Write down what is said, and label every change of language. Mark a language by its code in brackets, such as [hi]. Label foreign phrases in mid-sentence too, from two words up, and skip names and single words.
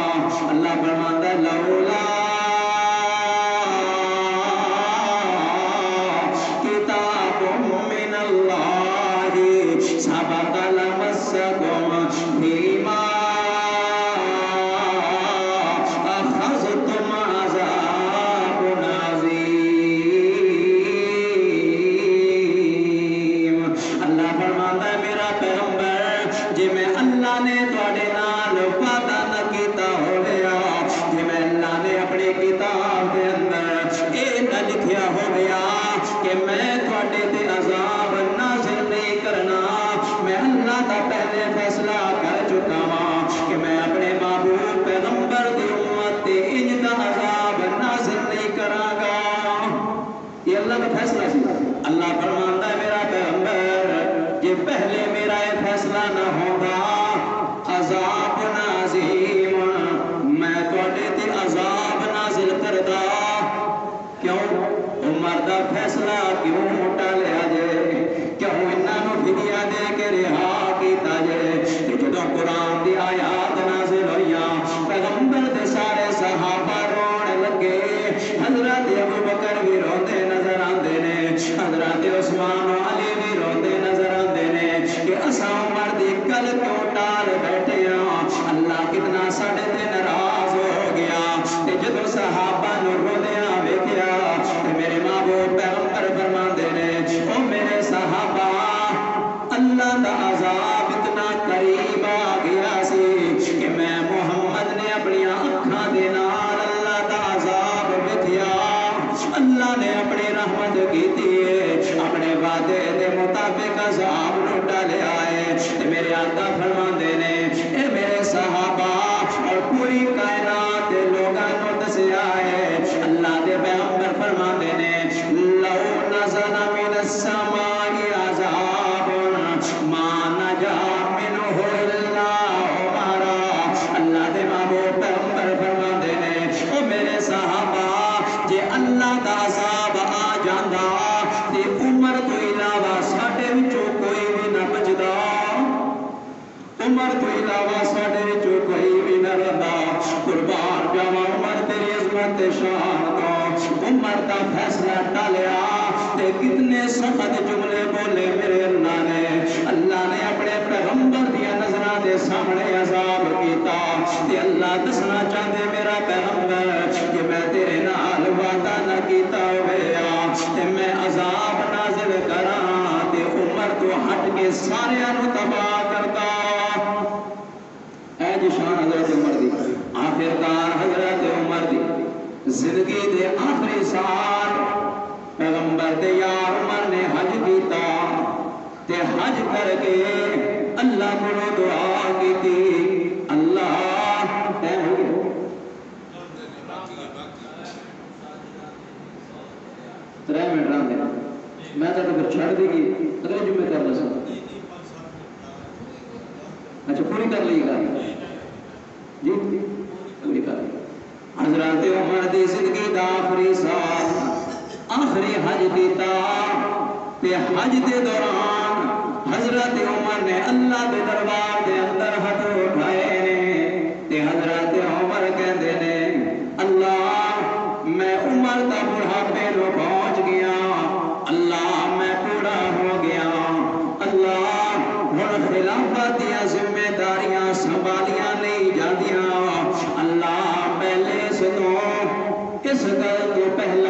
[ur] اللہ فرماتا ہے [ar] لولا کتاب من اللہ سبق لمسکم فیما اخذتم عذاب عظیم۔ [pa] اللہ فرماتا ہے میرا پیغمبر جی میں اللہ نے تواڈے نال وعدہ نہ کیتا ہویا، جی میں اللہ نے اپنی کتاب دے اندر اے نہ لکھیا ہو گیا کہ میں تواڈے تے عذاب نازل نہیں کرنا، میں اللہ دا پہلے فیصلہ کر چکا ہاں کہ میں اپنے محبوب پیغمبر دی امت تے انج دا عذاب نازل نہیں کراں گا۔ [ur] یہ اللہ کا فیصلہ سی۔ [pa] اللہ فرماندا ہے میرا پیغمبر یہ پہلے میرا یہ فیصلہ نہ ہوگا عذاب عظیم میں تواڈے تے عذاب نازل کردا، کیوں عمر دا فیصلہ کیوں ٹالیا جے، کیوں انہاں نو فدیہ دے کے رہا کیتا جے۔ تے جدوں قرآن دی آیات نازل ہوئیاں پیغمبر دے سارے صحابہ رونے لگے، حضرت ابوبکر بھی روندے نظر آندے نے، حضرت عثمان و علی بھی روندے نظر آندے نے کہ اساں عمر دی گل کیوں ٹال بیٹھے ہاں، اللہ کتنا ساڈے تے ناراض ہو گیا۔ تے جدوں صحابہ نو روندیاں ویکھیا تے میرے محبوب پیغمبر فرماندے نے او میرے صحابہ اللہ دا عذاب اتنا قریب آ گیا سی کہ میں محمد نے اپنی اکھاں دے نال اللہ دا عذاب ویکھیا، اللہ نے اپنی رحمت کیتی ہے، اپنے وعدے دے مطابق عذاب نو ٹالیا ہے۔ تے میرے آقا فرماندے نے اے میرے صحابہ اور پوری کائنات دے لوگاں نو دسیا ہے، اللہ دے پیغمبر فرماندے نے [ar] لو نزل من السماء عذاب ما نجا منه الا عمر۔ [pa] اللہ دے محبوب پیغمبر فرماندے نے او میرے صحابہ جے اللہ دا عذاب آ جاندا تے عمر تو علاوہ ساڈے وچوں کوئی بھی نہ بچدا، عمر تو علاوہ ساڈے وچوں کوئی بھی نہ رہندا۔ قربان جاواں عمر تیری عظمت تے شان تو، عمر دا فیصلہ ٹالیا تے کتنے سخت جملے بولے میرے اللہ نے، اللہ نے اپنے پیغمبر دیا نظراں دے سامنے عذاب کیتا تے اللہ دسنا چاہندے میرا پیغمبر کہ میں تیرے نال وعدہ نہ کیتا ہویا تے میں عذاب نازل کراں تے عمر تو ہٹ کے ساریاں نو تباہ کرتا۔ اے جی شان حضرت عمر دی، آخرکار حضرت عمر دی زندگی دے آخری سال پیغمبر دے یار عمر نے حج کیتا تے حج کر کے [ur] اللہ کو دعا کی تھی اللہ ٹائم ہو گیا [pa] ترے منٹ رہا دینا میں تو پھر چھڑ دی گی اگلے جمعے کر دسا اچھا پوری کر لی گا جی پوری کر لی۔ حضرت عمر دی زندگی دا آخری سال آخری حج کیتا تے حج دے دوران حضرت عمر نے اللہ دے دربار دے اندر ہاتھ اٹھائے نے تے حضرت عمر کہندے نے اللہ میں عمر دا بڑھاپے نو پہنچ گیا اللہ میں بوڑھا ہو گیا اللہ ہن خلافت دیا ذمہ داریاں سنبھالیاں نہیں جاندیاں اللہ پہلے سنو اس گل تو پہلا